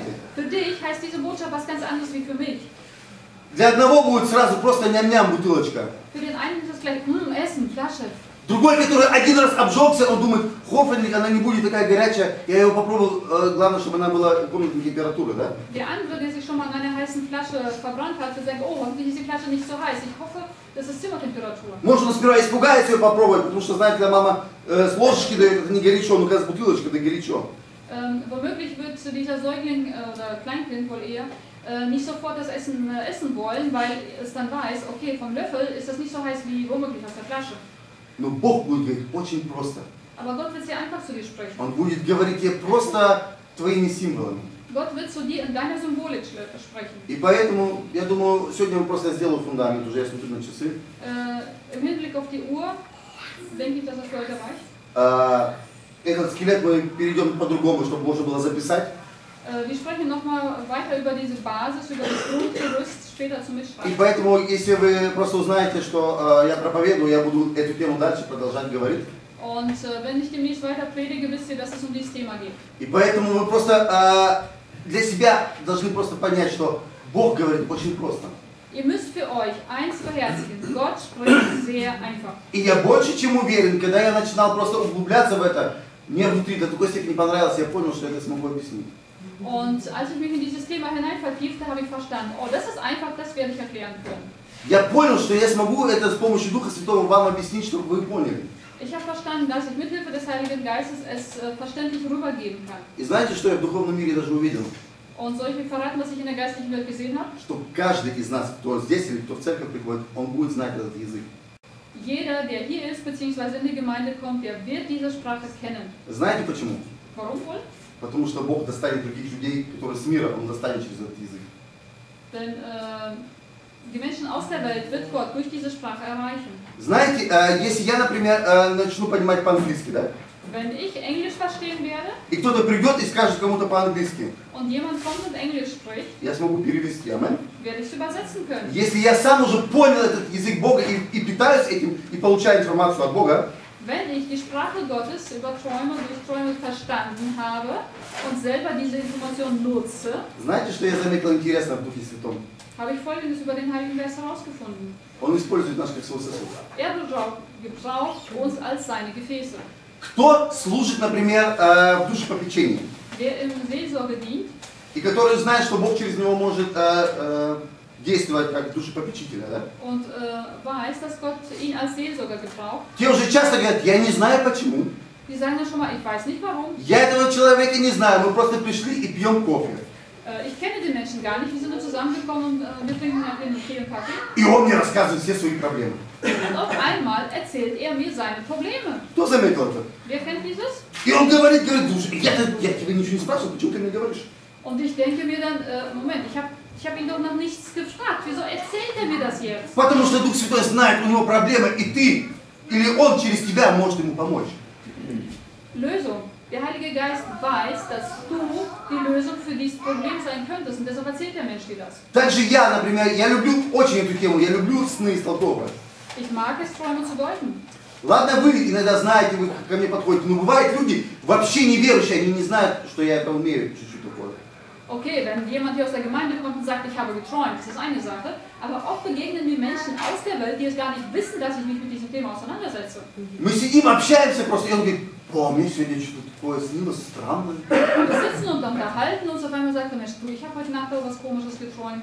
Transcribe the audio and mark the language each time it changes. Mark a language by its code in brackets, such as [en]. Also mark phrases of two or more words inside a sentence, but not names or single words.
[de] Für dich heißt diese Botschaft was ganz anderes wie für mich. [ru] Для одного будет сразу просто ням-ням бутылочка. [de] Für den einen ist es gleich, Essen, Flasche. [ru] Другой, который один раз обжегся, он думает, hoffentlich она не будет такая горячая. Я его попробовал, главное, чтобы она была комнатной температуры, да? [de] Der andere, der sich schon mal an einer heißen Flasche verbrannt hat, wird sagen, oh, hoffentlich ist die Flasche nicht so heiß. Ich hoffe, das ist Zimmertemperatur. [ru] Может, он сперва испугается ее попробовать, потому что, знаете, когда мама с ложечки дает, это не горячо, но когда с бутылочкой, это горячо. [de] Womöglich wird dieser Säugling oder Kleinkind wohl eher nicht sofort das Essen essen wollen, weil es dann weiß, okay, vom Löffel ist das nicht so heiß wie womöglich aus der Flasche. [ru] Но Бог будет говорить очень просто. [de] Aber Gott wird sehr einfach zu dir sprechen. [ru] Он будет говорить тебе просто твоими символами. [de] Gott wird zu dir in deiner Symbolik sprechen. [ru] И поэтому, я думаю, сегодня мы просто сделаем фундамент, уже я смотрю на часы. [de] Im Hinblick auf die Uhr denke ich, dass das für heute reicht. [ru] Этот скелет мы перейдем по-другому, чтобы можно было записать. [de] Wir sprechen nochmal weiter über diese Basis, über das Grundgerüst später zum [ru] И [de] Mitschreiben. [ru] поэтому, если вы просто узнаете, что я проповедую, я буду эту тему дальше продолжать говорить. [de] Und wenn ich demnächst weiter predige, wisst ihr, dass es um dieses Thema geht. [ru] И поэтому вы просто для себя должны просто понять, что Бог говорит очень просто. [de] Ihr müsst für euch eins beherzigen. Gott spricht sehr einfach. [ru] И я больше чем уверен, когда я начинал просто углубляться в это, мне внутри до такой степени понравилось, я понял, что я это смогу объяснить. [de] Und als ich mich in dieses Thema hinein vertiefte, habe ich verstanden, oh, das ist einfach, das werde ich erklären können. [ru] Я понял, что я смогу это с помощью Духа Святого вам объяснить, чтобы вы поняли. [de] Ich habe verstanden, dass ich mit Hilfe des Heiligen Geistes es verständlich rübergeben kann. [ru] И знаете, что я в духовном мире даже увидел? [de] Und soll ich mir verraten, was ich in der geistlichen Welt gesehen habe? [ru] Что каждый из нас, кто здесь или кто в церковь приходит, он будет знать этот язык. [de] Jeder, der hier ist bzw. in die Gemeinde kommt, der wird diese Sprache kennen. [ru] Знаете почему? [de] Warum wohl? [ru] Потому что Бог достанет других людей, которые с мира, Он достанет через этот язык. [de] Denn die Menschen aus der Welt wird Gott durch diese Sprache erreichen. [ru] Знаете, если я, например, начну понимать по-английски, да? [de] Wenn ich Englisch verstehen werde [ru] И кто-то придет и скажет кому-то по-английски, [de] und jemand kommt und Englisch spricht, [ru] я смогу перевести, аминь. [de] werde ich es übersetzen können. [ru] Если я сам уже понял этот язык Бога и питаюсь этим, и получаю информацию от Бога, [de] Wenn ich die Sprache Gottes über Träume durch Träume verstanden habe und selber diese Information nutze, [ru] знаете, что я заметил интересно в Духе Святом? [de] habe ich Folgendes über den Heiligen Geist herausgefunden. [ru] Он использует нас как свой сосуд. [de] Er gebraucht uns als seine Gefäße. [ru] Кто служит, например, в душепопечении, [de] Wer im Seelsorge dient [ru] и который знает, что Бог через него может действовать как душепопечителя, да? [de] und weiß, dass Gott ihn als Seelsorger gebraucht, [ru] Те уже часто говорят, я не знаю почему. [de] die sagen ja schon mal, ich weiß nicht warum. [ru] Я этого человека не знаю, мы просто пришли и пьем кофе. [de] Ich kenne den Menschen gar nicht, wir sind nur zusammengekommen und wir trinken Tee und Kaffee. [ru] И он мне рассказывает все свои проблемы. [de] Und auf einmal erzählt er mir seine Probleme. [ru] Кто заметил это? [de] Wer kennt dieses? [ru] И он говорит, слушай, я тебя ничего не спрашивал, почему ты мне говоришь? [de] Und ich denke mir dann, Moment, ich hab ihn doch noch nichts gefragt, wieso erzählt er mir das jetzt? [ru] Потому что Дух Святой знает, у него проблемы, и ты, или он через тебя может ему помочь. [de] Lösung. Der Heilige Geist weiß, dass du die Lösung für dieses Problem sein könntest und deshalb erzählt der Mensch dir das. [ru] Также я, например, я люблю очень эту тему, я люблю сны истолковывать. [de] Ich mag es, Träume zu deuten. [ru] Ладно, вы иногда знаете, вы ко мне подходите, но бывают люди вообще неверующие, они не знают, что я это умею, чуть-чуть такое. [de] Okay, wenn jemand hier aus der Gemeinde kommt und sagt, ich habe geträumt, das ist eine Sache, aber oft begegnen mir Menschen aus der Welt, die es gar nicht wissen, dass ich mich mit diesem Thema auseinandersetze. [ru] Мы сидим, общаемся просто, и он говорит, мне сегодня что-то такое снилось странное. [de] Wir sitzen und unterhalten uns, auf einmal sagt der Mensch, du, ich habe heute Nacht was Komisches geträumt.